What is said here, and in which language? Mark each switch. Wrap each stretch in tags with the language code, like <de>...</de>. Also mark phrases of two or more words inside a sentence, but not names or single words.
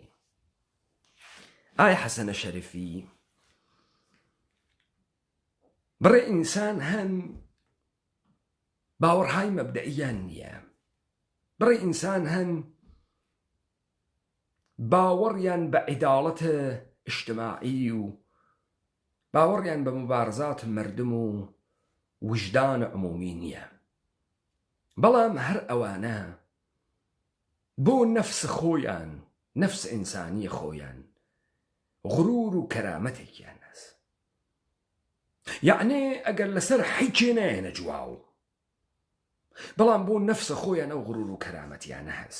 <ckb>ئای حەسەنە شەریفی بڕێ ئینسان هەن باوەڕهای مەبدەئیان نییە، بڕێ ئینسان هەن باوەڕیان بە عیداڵەتە ئیجتیماعی و باوەڕیان بە</ckb> <fa>مبارزات مردم و وجدان عمومی</fa> <ckb>نییە، بەڵام هەر ئەوانە بۆ نەفس خۆیان نەفس ئینسانی خۆیان غرور و کەرامەتێکیان هەست، یعنی ئەگەر لەسەر حیچێ نایەنە جواو، بەڵام بۆ نەفس خۆیان ئەو غرور و کەرامەتیانە هەست.</ckb>